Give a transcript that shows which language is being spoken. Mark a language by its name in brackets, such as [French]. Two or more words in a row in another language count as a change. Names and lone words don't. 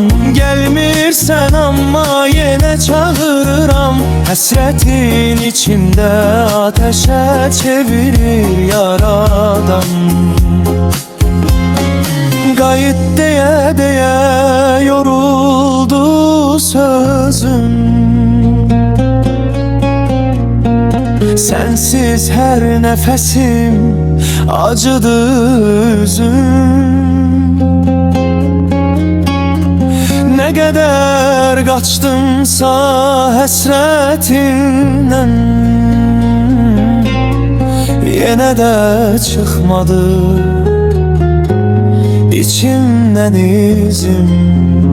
[Azerbaijani] Gelmirsən amma yenə çağırıram, həsrətin içimdə ateşe çevirir yaradan. Qayıt deyə yoruldu sözüm. [Turkish] Sensiz her nefesim acıdı üzüm. Ne kadar kaçtımsa [Azerbaijani] həsrətindən, yenə də çıxmadı içimdən izim.